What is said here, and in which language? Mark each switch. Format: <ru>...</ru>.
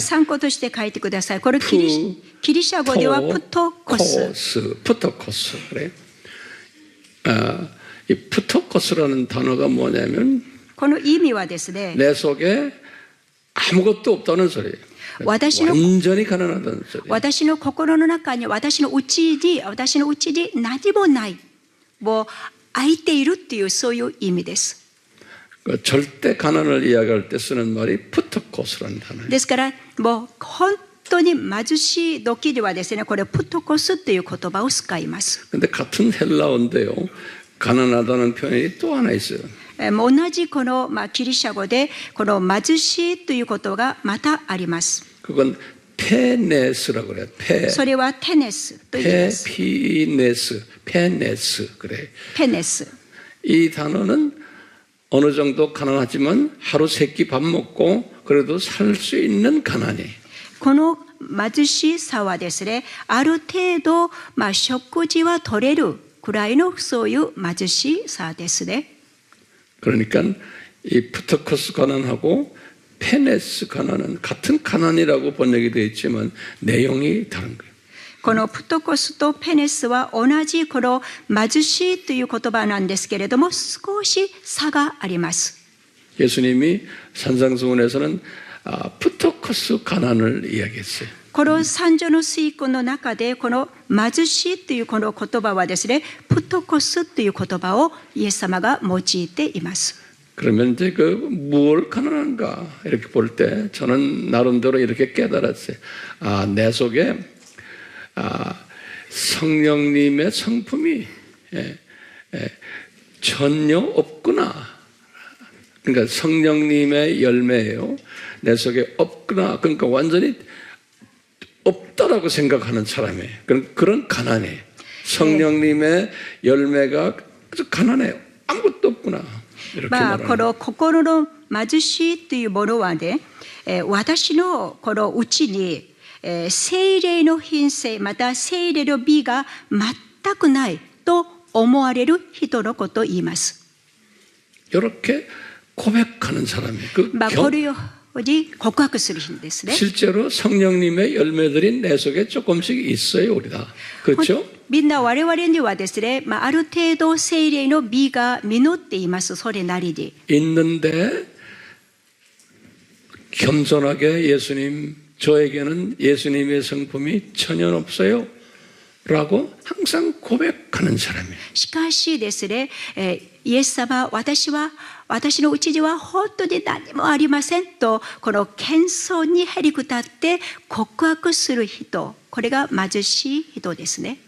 <ja>参考として書いてください。これギリシャ語ではプトコス。</ja> <ko>푸토코스. 그래. 이 푸토코스라는 단어가 뭐냐면</ko> <ja>この意味はですね</ja> <ko>내 속에 아무것도 없다는 소리예요. 완전히 가난하다는 소리예요.</ko> <ja>私の心の中に私のうちに何もない。もう空いているっていうそういう意味です。</ja> <ko>절대 가난을 이야기할 때 쓰는 말이 푸토코스라는 단어예요.</ko> <ja>ですからもう本当に貧しい時にはですねこれプトコスという言葉を使います。</ja> <ko>근데 같은 헬라어인데요. 가난하다는 표현이 또 하나 있어요.</ko> <ja>同じこのギリシャ語でこの貧しいということがまたあります。</ja> <ko>그건 페네스라고 그래요.</ko> <ja>それはテネスと言います。</ja> <ko>페네스 그래.</ko> <ja>ペネス。</ja> <ko>이 단어는 어느 정도 가난하지만 하루 세 끼 밥 먹고 그래도 살 수 있는 가난이.</ko> <ja>この貧しさはですね、ある程度食事は取れるくらいのそういう貧しさですね。</ja> <ko>그러니까 이 푸토코스 가난하고 페네스 가난은 같은 가난이라고 번역이 되어 있지만 내용이 다른 거예요.</ko> <ja>このプトコスとペネスは同じこの貧しいという言葉なんですけれども少し差があります。</ja> <ko>예수님이 산상수훈에서는 푸토코스 가난을 이야기했어요.</ko> <ja>この三条の水訓の中でこの貧しいというこの言葉はですね、プトコスという言葉をイエス様が用いています。</ja> <ko>그러면 이제 뭘 가난한가 이렇게 볼 때 저는 나름대로 이렇게 깨달았어요. 내 속에 성령님의 성품이 전혀 없구나. 그러니까 성령님의 열매예요. 내 속에 없구나. 그러니까 완전히 없다라고 생각하는 사람이에요. 그런 가난이에요. 성령님의 열매가 아주 가난해요. 아무것도 없구나. 이렇게 まあ、 말하는</ko> <ja>この心の貧しいというものはね、私のこのうちに、聖霊の品性また聖霊の美が全くないと思われる人のことを言います。</ja> <ko>이렇게 고백하는 사람이에요. 그</ko> <ja>まあ、これを告白するんですね。</ja> <ko>실제로 성령님의 열매들이 내 속에 조금씩 있어요, 우리 다. 그렇죠?</ko> <ja>みんな我々にはですね、まあ、ある程度聖霊の美が実っています。それなりに。</ja> <ko>있는데 겸손하게 예수님, 저에게는 예수님의 성품이 전혀 없어요. 라고 항상 고백하는 사람이에요.</ko> <ja>しかしですね、イエス様、私のうちには本当に何もありませんと、この謙遜にへりくたって告白する人、これが貧しい人ですね。</ja>